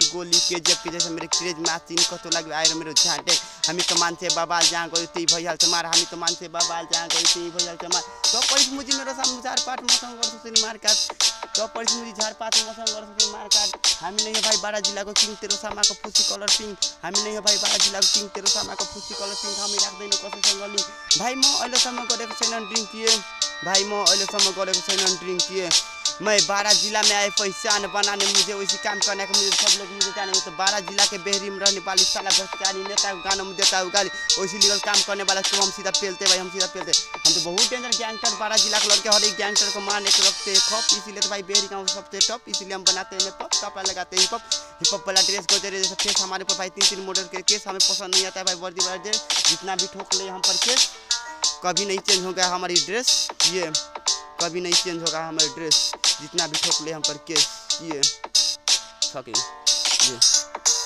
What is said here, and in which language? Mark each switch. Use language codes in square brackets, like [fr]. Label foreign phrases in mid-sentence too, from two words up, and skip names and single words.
[hi] गोली केजिएफ के जैसे [ne] मेरो क्रेज माचिन कस्तो लाग्यो आएर मेरो झाँटे हामी त मान्छे बाबाल जहाँ गयो त्यही भइहाल्छ मार हामी त मान्छे बाबाल जहाँ गयो त्यही भइहाल्छ मार तपाईँ मुजी मेरो सामु झारपात मसँग गर्छु तिनी मारकाट तपाईँ मुजी झारपात मसँग गर्छु तिनी मारकाट हामी नै भाइ बारा जिल्लाको किङ तेरो सामाको फुसी [en] color pink [ne] हामी नै भाइ बारा जिल्लाको किङ तेरो सामाको फुसी [en] color pink [ne] हामी राख्दैन कसैसँग लिङ्क भाइ म अहिलेसम्म गरेको छैन ड्रिङ्क भाइ म अहिलेसम्म गरेको छैन ड्रिङ्क [hi] मैं बारा जिला में आए पहचान बनाने मुझे वैसे काम करने का मुझे सब लोग मुझे जाने तो बारा जिला के बेहरी में रहने वाली साला भ्रष्टाचारी नेता को गाना में देता हूँ गाली वैसे लीगल काम करने वाला को हम सीधा पेलते भाई हम सीधा पेलते हम तो बहुत [en] danger gangster [hi] बारा जिला के लड़के हर एक गैंगस्टर को मारने के रखते हैं खप इसीलिए तो भाई बेहरी गाँव सबसे टॉप इसीलिए हम बनाते हैं पप कपड़ा लगाते हैं [en] hip hop [hi] वाला ड्रेस को जैसे फेस हमारे ऊपर भाई 3 मॉडल के केस हमें पसंद नहीं आता है भाई वर्दी वाला ड्रेस जितना भी ठोक ले हम पर केस कभी नहीं चेंज होगा हमारी ड्रेस कभी नहीं चेंज होगा हमारी ड्रेस जितना भी ठोक ले हम पर केस ये